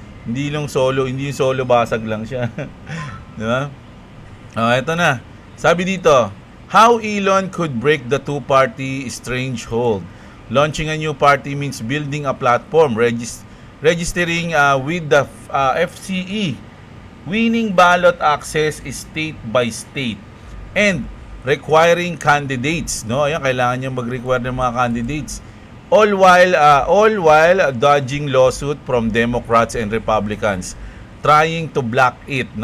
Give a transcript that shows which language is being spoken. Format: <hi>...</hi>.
<tl>Hindi yung solo basag lang siya. 'Di ba? Ito na. Sabi dito,</tl> <en>how Elon could break the two-party strange hold. Launching a new party means building a platform, registering with the FCE, winning ballot access state by state, and requiring candidates.</en> <tl>Ayan, kailangan niyang mag-require ng mga candidates.</tl> <en>All while dodging lawsuit from Democrats and Republicans, trying to block it.</en>